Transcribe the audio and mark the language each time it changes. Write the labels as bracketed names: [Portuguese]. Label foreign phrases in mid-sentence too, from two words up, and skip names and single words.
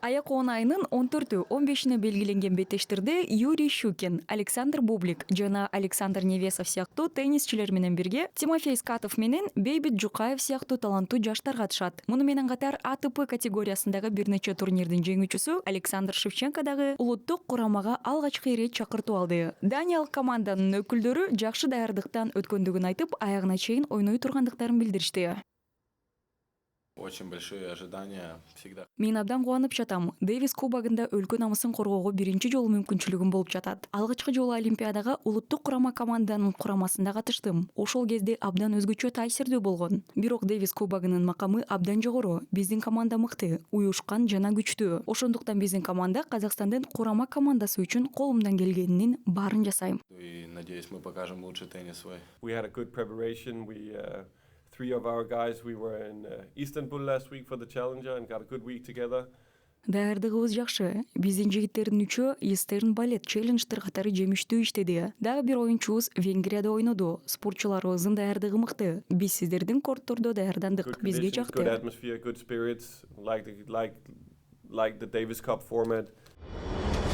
[Kyrgyz] Аяк-оон айынын 14-15 белгиленген беттештерде Юрий Щукин, Александр Бублик жана Александр Невесов сыяктуу теннисчилер менен бирге Тимофей Скатов менен Бейбит Жукаев сыяктуу таланттуу жаштар катышат. Муну менен катар АТП категориясындагы бир нече турнирдин жеңүүчүсү Александр Шевченко дагы улуттук курамага алгачкы ирет чакыртуу алды. Даниялык команданын өкүлдөрү жакшы даярдыктан өткөндүгүн айтып, аягына чейин ойной тургандыктарын билдиришти. [Russian] Очень большие ожидания всегда. [Kyrgyz] Мен абдан кубанып жатам. Дэвис кубогунда өлкө намысын коргоого биринчи жолу мүмкүнчүлүгүм болуп жатат. Алгачкы жолу Олимпиадага улуттук курама команданын курамасында катыштым. Ошол кезде абдан өзгөчө таасирдүү болгон. Бирок Дэвис кубогунун макамы абдан жогору. Биздин команда мыкты, уюшкан жана күчтүү. Ошондуктан биздин команда Казакстандын курама командасы үчүн колумдан келгенинин баарын жасайм. [Russian] И надеюсь, мы покажем лучший теннис свой. [English] We had a good preparation. Three of our guys, we were in Istanbul last week for the Challenger and got a good week together. [Kyrgyz] Даярдыгыбыз жакшы. Биздин жигиттердин үчөө Eastern Ballet Challenger катары жемиштүү иштеди. Дагы бир оюнчубуз Венгрияда ойноду. Спортчуларыбыздын даярдыгы мыкты. Биз сиздердин корттордо даярдандык. Бизге жакты. [English] Good atmosphere, good spirits, like the Davis Cup format.